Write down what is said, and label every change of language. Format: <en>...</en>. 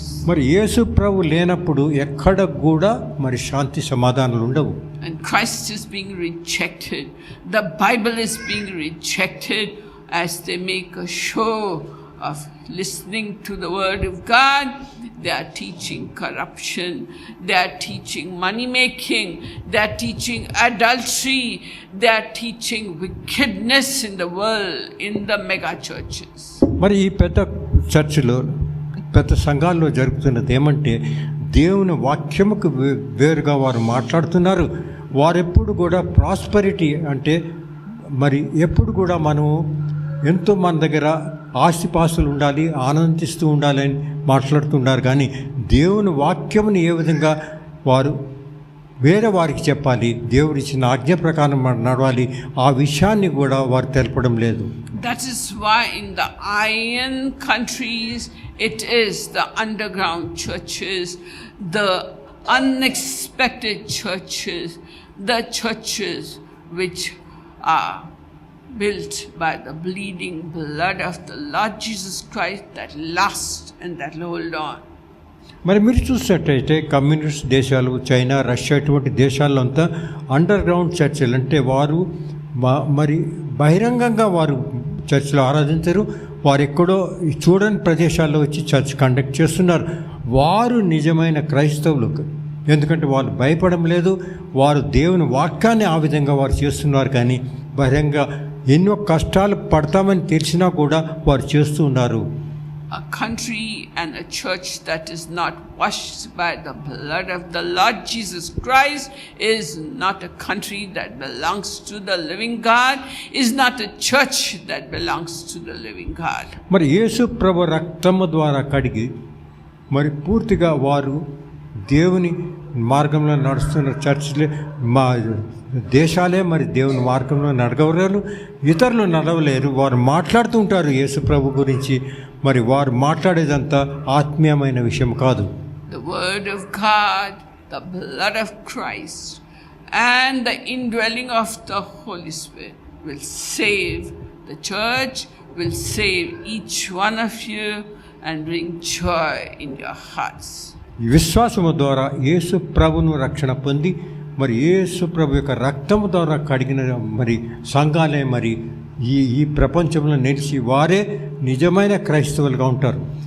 <te>మరి యేసు ప్రభు లేనప్పుడు ఎక్కడ కూడా మరి శాంతి సమాధానాలు ఉండవు.</te> <en>And Christ is being rejected. The Bible is being rejected as they make a show of listening to the word of God. They are teaching corruption, they are teaching money making, they are teaching adultery, they are teaching wickedness in the world in the mega churches.</en> <te>మరి ఈ పెద్ద చర్చిలో పెద్ద సంఘాల్లో జరుగుతున్నది ఏమంటే దేవుని వాక్యముకు వేరుగా వారు మాట్లాడుతున్నారు. వారెప్పుడు కూడా ప్రాస్పరిటీ అంటే మరి ఎప్పుడు కూడా మనము ఎంతో మన దగ్గర ఆస్తిపాస్తులు ఉండాలి, ఆనందిస్తూ ఉండాలి అని మాట్లాడుతున్నారు. కానీ దేవుని వాక్యముని ఏ విధంగా వారు వేరే వారికి చెప్పాలి, దేవుడు ఇచ్చిన ఆజ్ఞ ప్రకారం నడవాలి, ఆ విషయాన్ని కూడా వారు తెలపడం లేదు.</te> <en>That is why in the iron countries it is the underground churches, the unexpected churches, the churches which are built by the bleeding blood of the Lord Jesus Christ that last and that hold on.</en> <te>మరి మీరు చూసినట్టయితే communist దేశాలు, China, Russia ఇటువంటి దేశాల్లో అంతా under ground చర్చిలు అంటే వారు మరి బహిరంగంగా వారు చర్చిలో ఆరాధించరు. వారు ఎక్కడో చూడని ప్రదేశాల్లో వచ్చి చర్చ్ కండక్ట్ చేస్తున్నారు. వారు నిజమైన క్రైస్తవులు, ఎందుకంటే వాళ్ళు భయపడం లేదు. వారు దేవుని వాక్యాన్ని ఆ విధంగా వారు చేస్తున్నారు. కానీ బహిరంగ ఎన్నో కష్టాలు పడతామని తెలిసినా కూడా వారు చేస్తూ ఉన్నారు.</te> <en>A country and a church that is not washed by the blood of the Lord Jesus Christ is not a country that belongs to the living God, is not a church that belongs to the living God.</en> <te>మరి యేసు ప్రభు రక్తము ద్వారా కడిగి మరి పూర్తిగా వారు దేవుని మార్గంలో నడుస్తున్న చర్చిలే, మా దేశాలే మరి దేవుని మార్గంలో నడవలేరు, ఇతరులు నడవలేరు. వారు మాట్లాడుతూ ఉంటారు యేసు ప్రభు గురించి, మరి వారు మాట్లాడేదంతా ఆత్మీయమైన విషయం కాదు.</te> <en>The word of God, the blood of Christ and the indwelling of the Holy Spirit will save the church, will save each one of you and bring joy in your hearts.</en> <te>విశ్వాసము ద్వారా యేసు ప్రభును రక్షణ పొంది మరి యేసు ప్రభు యొక్క రక్తము ద్వారా కడిగిన మరి సంఘాలే మరి ఈ ప్రపంచంలో నిలిచి వారే నిజమైన క్రైస్తవులుగా ఉంటారు.</te>